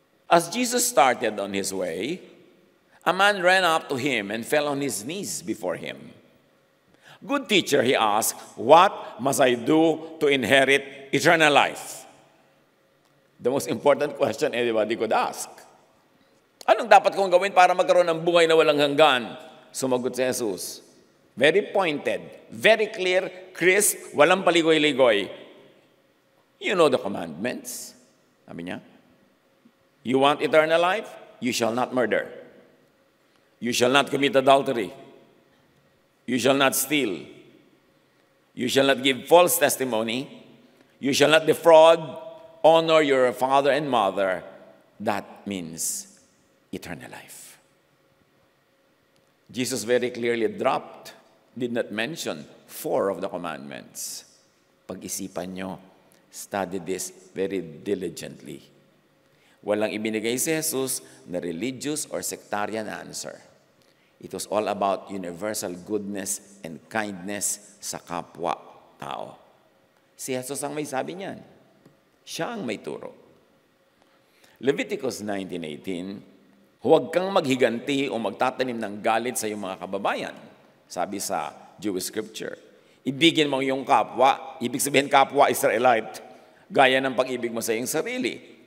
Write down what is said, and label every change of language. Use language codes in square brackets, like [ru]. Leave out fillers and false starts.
[en] As Jesus started on his way, a man ran up to him and fell on his knees before him. Good teacher, he asked, what must I do to inherit eternal life? The most important question anybody could ask. [tl] Anong dapat kong gawin para magkaroon ng buhay na walang hanggan? Sumagot si Jesus. [en] Very pointed, very clear, crisp, [tl] walang paligoy-ligoy. [en] You know the commandments. [tl] Sabi niya, [en] you want eternal life? You shall not murder. You shall not commit adultery. You shall not steal. You shall not give false testimony. You shall not defraud. Honor your father and mother. That means eternal life. Jesus very clearly did not mention 4 of the commandments. [tl] Pag-isipan nyo, [en] study this very diligently. [tl] Walang ibinigay si Jesus na religious or sectarian answer. [en] It was all about universal goodness and kindness [tl] sa kapwa-tao. Si Jesus ang may sabi niyan. Siya ang may turo. Leviticus 19:18, huwag kang maghiganti o magtatanim ng galit sa iyong mga kababayan. Sabi sa Jewish scripture. Ibigin mo yung kapwa, ibig sabihin kapwa Israelite, gaya ng pag-ibig mo sa iyong sarili.